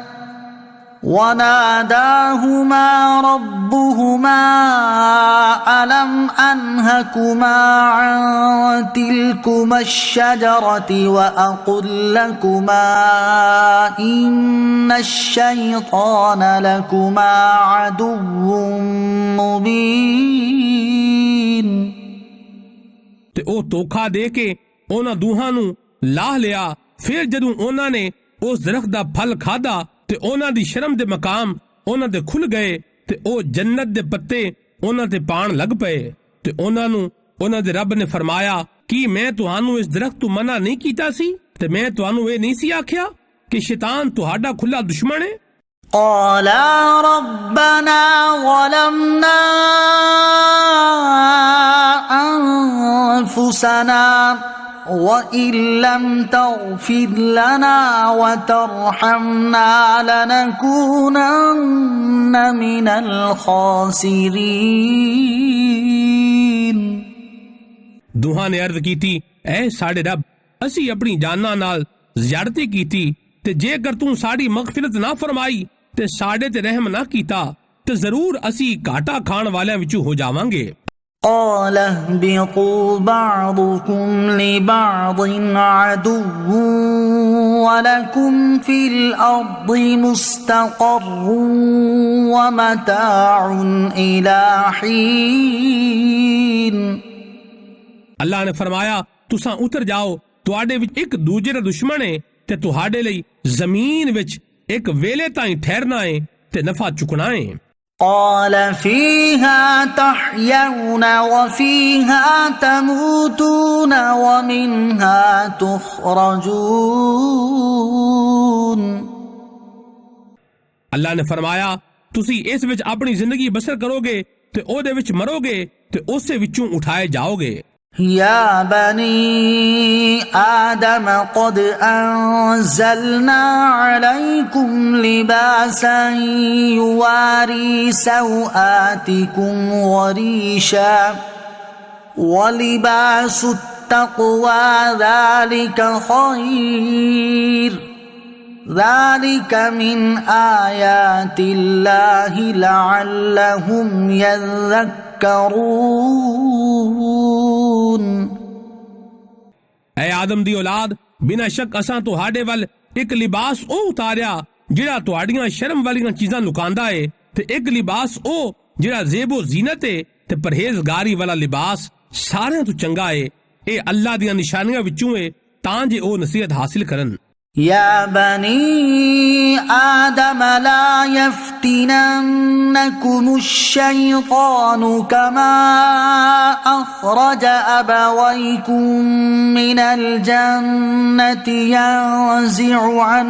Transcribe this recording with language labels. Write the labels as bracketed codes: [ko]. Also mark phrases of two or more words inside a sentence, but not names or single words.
[ar] وناداهما ربهما ألم أنهكما عن تلكما الشجرة وأقل لكما إن الشيطان لكما عدو مبين। [pa] تے او دھوکا دے کے انہاں دوہاں نوں لاہ لیا. پھر جدوں انہاں نے اس درخت دا پھل کھادا تے انہاں دی شرم دے مقام انہاں دے کھل گئے تے او جنت دے پتے انہاں تے پان لگ پئے تے انہاں نوں انہاں دے رب نے فرمایا کہ میں تہانوں اس درخت توں منع نہیں کیتا سی تے میں تہانوں یہ نہیں سی آکھیا کہ شیطان تہاڈا کھلا دشمن ہے. [ar] قالا ربنا ظلمنا أنفسنا وإن لم تغفر لنا وترحمنا لنكونن من الخاسرين। [pa] دوہاں نے عرض کیتی اے ساڈے رب اسی اپنی جاناں نال زیادتی کیتی تے جیکر تو ساڈی مغفرت نہ فرمائی تے ساڈے تے رحم نہ کیتا تے ضرور اسی گھاٹا کھان والیاں وچوں ہو جاواں گے. [ar] قال اهبطوا بعضكم لبعض عدو ولكم في الأرض مستقر ومتاع إلى حين। [pa] اللہ نے فرمایا تساں اتر جاؤ، تہاڈے وچ ایک دوجے دا دشمن ہے تے تہاڈے لئی زمین وچ ایک ویلے تائیں ٹھہرنا ہے تے نفع چکنا ہے. [ar] قال فيها تحيون وفيها تموتون ومنها تخرجون। [pa] اللہ نے فرمایا تسی اس وچ اپنی زندگی بسر کرو گے تے اودے وچ مرو گے تے اسے وچوں اٹھائے جاؤ گے. [ar] يا بني آدم قد أنزلنا عليكم لباسا يواري سوآتكم وريشا ولباس التقوى ذلك خير ذلك من آيات الله لعلهم يذكرون [pa] اے آدم دی اولاد بنا شک اساں تہاڈے ول ایک لباس او اتاریا جیہڑا تہاڈیاں شرم والیاں چیزاں لکاندا ہے تے ایک لباس او جیہڑا زیب و زینت ہے تے پرہیزگاری والا لباس ساریاں توں چنگا ہے. اے اللہ دیاں نشانیاں وچوں ہے تاں جے او نصیحت حاصل کرن. [ar] يا بني آدم لا يفتننكم الشيطان كما أخرج أبويكم من الجنة ينزع